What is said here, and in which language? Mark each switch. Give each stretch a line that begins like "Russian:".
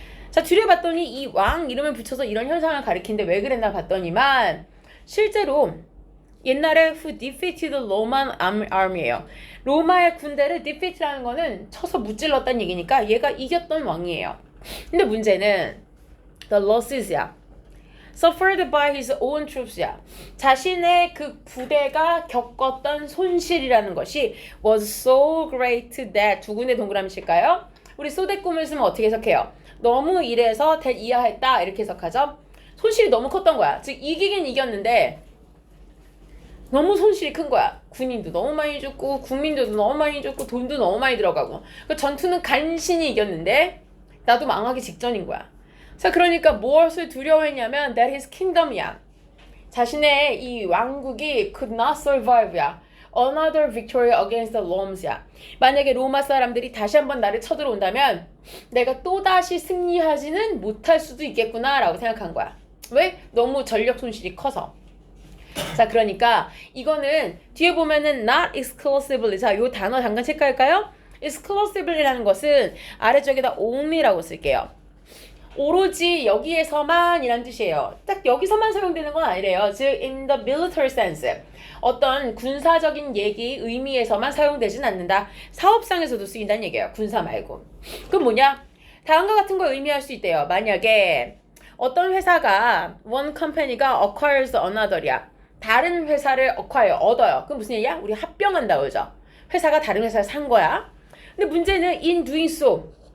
Korean: 자, 뒤를 봤더니 이 왕 이름을 붙여서 이런 현상을 가리키는데 왜 그랬나 봤더니만 실제로 옛날에
English: who defeated the Roman army
Korean: 예요. 로마의 군대를 defeat라는 거는 쳐서 무찔렀다는 얘기니까 얘가 이겼던 왕이에요. 근데 문제는
English: the losses
Korean: 야.
English: suffered by his own troops야.
Korean: 자신의 그 부대가 겪었던 손실이라는 것이
English: was so great that
Korean: 두 군데 동그라미 칠까요? 우리 소대꿈을 쓰면 어떻게 해석해요? 너무 이래서 이하했다 이렇게 해석하죠. 손실이 너무 컸던 거야. 즉 이기긴 이겼는데 너무 손실이 큰 거야. 군인도 너무 많이 죽고 국민들도 너무 많이 죽고 돈도 너무 많이 들어가고 그 전투는 간신히 이겼는데 나도 망하기 직전인 거야. 자, 그러니까 무엇을 두려워했냐면
English: that his kingdom
Korean: 이야. 자신의 이 왕국이
English: could not survive
Korean: 야.
English: Another victory against the Roms야.
Korean: 만약에 로마 사람들이 다시 한번 나를 쳐들어온다면 내가 또다시 승리하지는 못할 수도 있겠구나 라고 생각한 거야. 왜? 너무 전력 손실이 커서. 자, 그러니까 이거는 뒤에 보면은
English: not exclusively.
Korean: 자, 요 단어 잠깐 체크할까요? exclusively라는 것은 아래쪽에다 only라고 쓸게요. 오로지 여기에서만 이란 뜻이에요. 딱 여기서만 사용되는 건 아니래요. 즉
English: in the military sense.
Korean: 어떤 군사적인 얘기, 의미에서만 사용되진 않는다. 사업상에서도 쓰인다는 얘기예요. 군사 말고. 그럼 뭐냐? 다음과 같은 걸 의미할 수 있대요. 만약에 어떤 회사가 one company가
English: acquires another
Korean: 이야. 다른 회사를 acquire, 얻어요. 그럼 무슨 얘기야? 우리 합병한다 그러죠. 회사가 다른 회사를 산 거야. 근데 문제는
English: in doing so.